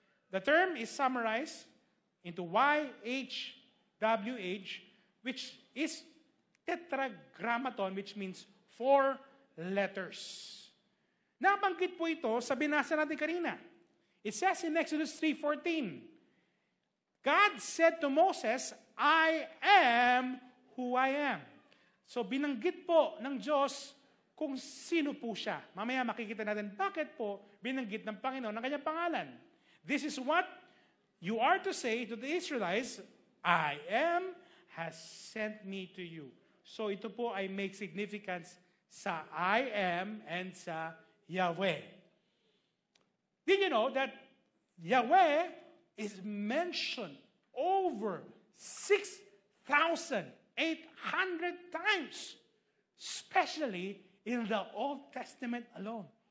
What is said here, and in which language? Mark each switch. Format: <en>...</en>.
<en>The term is summarized into YHWH, which is tetragrammaton, which means 4 letters.</en> <tl>Nabanggit po ito sa binasa natin kanina.</tl> <en>It says in Exodus 3:14, God said to Moses, I am who I am.</en> <tl>So binanggit po ng Diyos kung sino po siya. Mamaya makikita natin bakit po binanggit ng Panginoon ang kanyang pangalan.</tl> <en>This is what you are to say to the Israelites, I am has sent me to you.</en> <tl>So ito po ay make significance sa I am and sa Yahweh.</tl> <en>Did you know that Yahweh is mentioned over 6,800 times, especially in the Old Testament alone.</en>